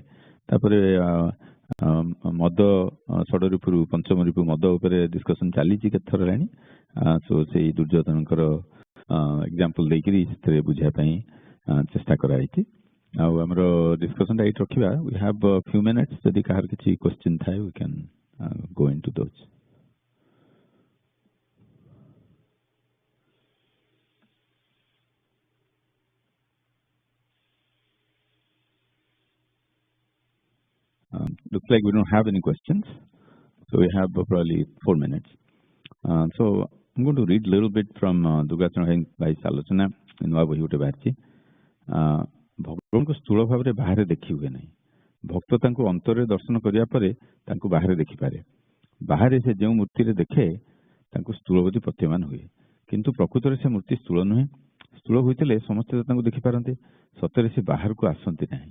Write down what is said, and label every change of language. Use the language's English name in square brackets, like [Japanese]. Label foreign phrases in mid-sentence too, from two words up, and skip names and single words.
[Odia] ତାପରେ ମଦ, ଷଡ଼ରିପୁରୁ ପଞ୍ଚମ ରିପୁ ମଦ ଉପରେ ଡିସ୍କସନ ଚାଲିଛି କେତେ ଥର ହେଲାଣି। ସୋ ସେଇ ଦୁର୍ଯ୍ୟୋଧନଙ୍କର ଏକ୍ଜାମ୍ପଲ ଦେଇକିରି ସେଥିରେ ବୁଝିବା ପାଇଁ ଚେଷ୍ଟା କରାଯାଇଛି। ଆଉ ଆମର ଡିସ୍କସନଟା ଏଇଠି ରଖିବା। [English] we have few minutes, [Odia] ଯଦି କାହାର କିଛି କ୍ୱେଶ୍ଚିନ୍ ଥାଏ [English] we can go into those. Looks like we don't have any questions, so we have probably 4 minutes. So I'm going to read a little bit from Durgachरण by Salosana in [Odia] ନୂଆ ବହି ଗୋଟେ ବାହାରିଛି। ଭଗବାନଙ୍କୁ ସ୍ଥୂଳ ଭାବରେ ବାହାରେ ଦେଖି ହୁଏ ନାହିଁ। ଭକ୍ତ ତାଙ୍କୁ ଅନ୍ତରରେ ଦର୍ଶନ କରିବା ପରେ ତାଙ୍କୁ ବାହାରେ ଦେଖିପାରେ। ବାହାରେ ସେ ଯେଉଁ ମୂର୍ତ୍ତିରେ ଦେଖେ ତାଙ୍କୁ ସ୍ଥୂଳ ବୋଲି ପ୍ରତୀୟମାନ ହୁଏ, କିନ୍ତୁ ପ୍ରକୃତରେ ସେ ମୂର୍ତ୍ତି ସ୍ଥୂଳ ନୁହେଁ। ସ୍ଥୂଳ ହୋଇଥିଲେ ସମସ୍ତେ ତାଙ୍କୁ ଦେଖିପାରନ୍ତେ, ସତରେ ସେ ବାହାରକୁ ଆସନ୍ତି ନାହିଁ।